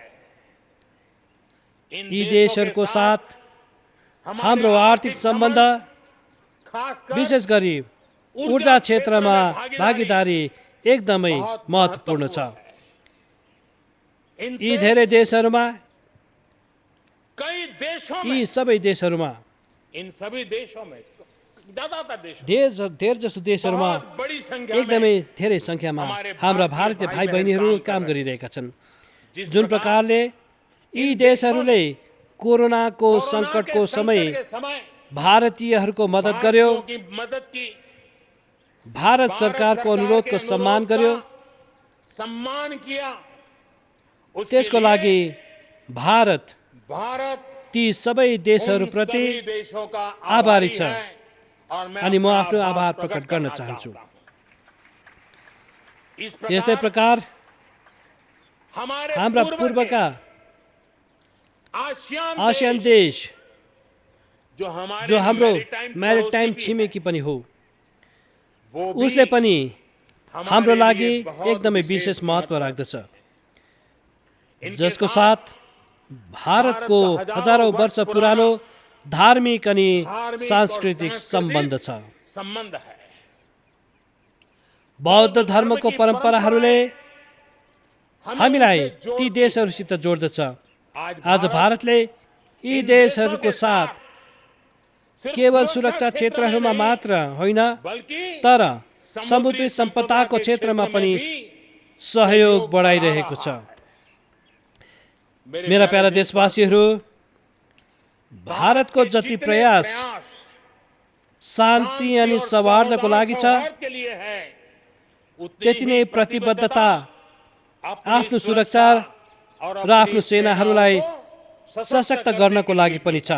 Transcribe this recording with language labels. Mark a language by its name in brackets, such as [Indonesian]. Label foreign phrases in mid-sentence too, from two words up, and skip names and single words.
[Nepali] यी देशहरूको साथ हाम्रो आर्थिक सम्बन्ध, विशेष गरी ऊर्जा क्षेत्रमा भागीदारी एकदमै महत्त्वपूर्ण छ। यी धेरै देशहरूमा, [Hindi] कई देशों में, [Nepali] यी सबै देशहरूमा, [Hindi] इन सभी देशों में, ज्यादातर देशों में [Nepali] धेर जसो देशहरूमा [Hindi] बहुत बड़ी संख्या [Nepali] एकदमै [Hindi] में [Nepali] धेरै सङ्ख्यामा [Hindi] हमारे [Nepali] हाम्रा भारतीय भारतीय भाइ भाइ बहिनीहरू बहिनी काम काम गरिरहेका छन्। [Hindi] जिस [Nepali] जुन प्रकारले यी देशहरूले कोरोनाको [Hindi] कोरोना के [Nepali] सङ्कटको समय [Hindi] संकट के समय [Nepali] भारतीयहरूको मद्दत गर्यो, [Hindi] भारतीयों की मदद की, भारत भारत [Nepali] सरकारको [Hindi] सरकार [Nepali] अनुरोधको [Hindi] के [Nepali] सम्मान [Hindi] अनुरोध [Nepali] गर्यो। [Hindi] का सम्मान किया। उसके [Nepali] त्यसको [Hindi] लिए [Nepali] लागि भारत भारत ती सबै [Hindi] उन [Nepali] देशहरूप्रति [Hindi] सभी देशों का आभारी आभारी [Nepali] छ। [Hindi] है और मैं [Nepali] अनि म [Hindi] अपना [Nepali] आफ्नो आभार प्रकट प्रकट [Hindi] करना [Nepali] गर्न चाहन्छु। [Hindi] चाहता हूं। इस [Nepali] यस्तै प्रकार [Hindi] हमारे [Nepali] हाम्रा पूर्व पूर्वका [Hindi] के आसियान आसियान देश देश जो हमारे [Nepali] जो हाम्रो [Hindi] मैरीटाइम [Nepali] म्यारिटाइम [Hindi] पड़ोसी भी [Nepali] छिमेकी पनि हो, [Hindi] हैं, वो भी [Nepali] उसले पनि [Hindi] हमारे [Nepali] हाम्रो लागि [Hindi] लिए बहुत [Nepali] एकदमै विशेष महत्त्व राख्दछ, जसको साथ भारतको हजारौं वर्ष पुरानो धार्मिक अनि [Hindi] धार्मिक और [Nepali] सांस्कृतिक सम्बन्ध छ। [Hindi] संबंध है। [Nepali] बौद्ध धर्मको परम्पराहरूले हामीलाई [Hindi] उनसे [Nepali] ती [Hindi] जोड़ती [Nepali] देशहरूसित जोड्दछ। आज आज भारतले यी [Hindi] इन [Nepali] देशहरूको [Hindi] के साथ सिर्फ [Nepali] केवल सुरक्षा क्षेत्रहरूमा [Hindi] में नहीं, [Nepali] मात्र होइन, [Hindi] बल्कि [Nepali] तर समुद्री सम्पदाको क्षेत्रमा पनि सहयोग बढाइरहेको छ। मेरा प्यारा देशवासीहरू, भारतको जति प्रयास शान्ति अनि सौहार्दको लागि छ, त्यति नै प्रतिबद्धता आफ्नो सुरक्षा र आफ्नो सेनाहरूलाई सशक्त गर्नको लागि पनि छ।